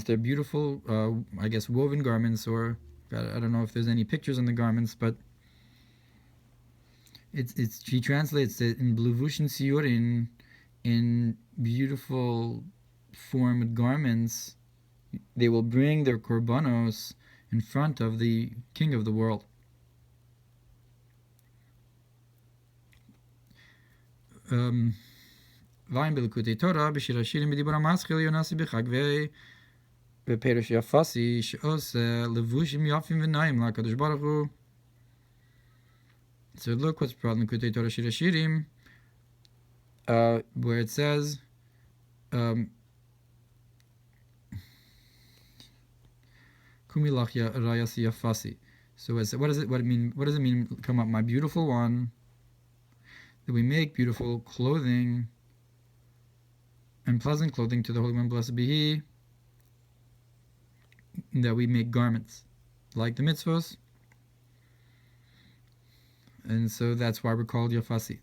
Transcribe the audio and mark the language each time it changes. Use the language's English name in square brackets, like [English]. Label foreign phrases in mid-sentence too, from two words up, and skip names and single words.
[English] They're beautiful, I guess, woven garments, or I don't know if there's any pictures on the garments, but she translates it in [Aramaic] בלבושין סיורין, [English] in beautiful formed garments. They will bring their korbanos in front of the king of the world. [Hebrew] ויביאו פקודי תורה בשיר השירים בדיבור המתחיל יונתי בחגוי בפירוש יפתי שעושה לבושים יפים ונאים לקדוש ברוך הוא. [English] So look what's brought in [Hebrew] פקודי תורה שיר השירים, [English] where it says, [Hebrew] קומי לך רעיתי יפתי. [English] So what does it mean? What does it mean? Come up, my beautiful one. That we make beautiful clothing and pleasant clothing to the Holy One, blessed be He. That we make garments like the mitzvos, and so that's why we're called yafasi.